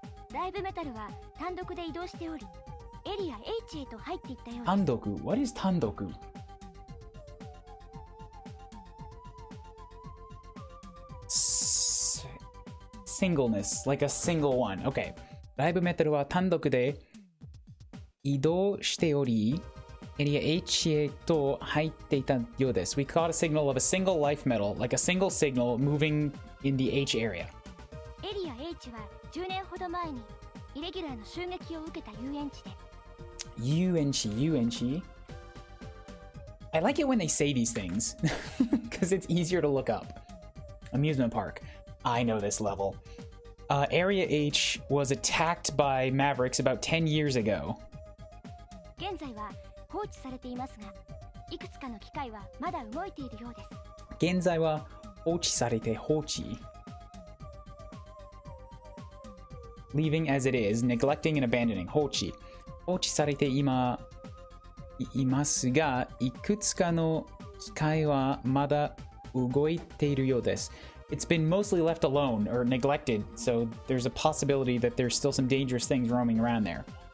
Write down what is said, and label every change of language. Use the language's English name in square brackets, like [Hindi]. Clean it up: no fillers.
[English] Tandoku? What is tandoku? Singleness, like a single one. Okay. [Japanese] ライブメタルは単独で移動しており、エリア H へと入っていたようです。 [English] We caught a signal of a single life metal, like a single signal moving in the H area. [Japanese] エリア H は10年ほど前にイレギュラーの襲撃を受けた遊園地で。遊園地? [English] I like it when they say these things, because it's easier to look up. Amusement park. I know this level. Area H was attacked by Mavericks about 10 years ago. [Japanese] 現在は放置されていますが、いくつかの機械はまだ動いているようです。現在は放置されて放置。 [English] Leaving as it is, neglecting and abandoning. [Japanese] 放置。放置されていますが、いくつかの機械はまだ動いているようです。 [English] It's been mostly left alone or neglected, so there's a possibility that there's still some dangerous things roaming around there.